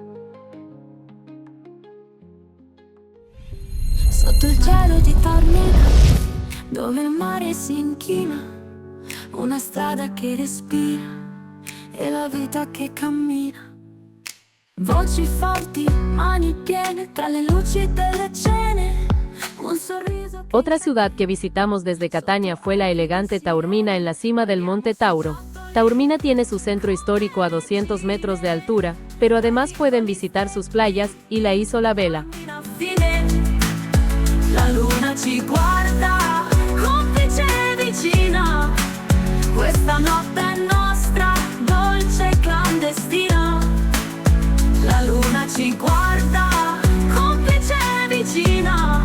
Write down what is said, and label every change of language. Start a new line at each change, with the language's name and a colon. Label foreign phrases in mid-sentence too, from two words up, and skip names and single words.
Italian: Sotto il cielo di Taormina, dove il mare si inchina, una strada che respira e la vita che cammina. Voci forti, mani piene, tra le luci delle cene, un sorriso.
Spanish: Otra ciudad que visitamos desde Catania fue la elegante Taormina en la cima del Monte Tauro. Taormina tiene su centro histórico a 200 metros de altura, pero además pueden visitar sus playas y la Isola Vela.
Italian: La luna ci guarda, complice e vicina. Questa notte è nostra, dolce e clandestina. La luna ci guarda, complice e vicina.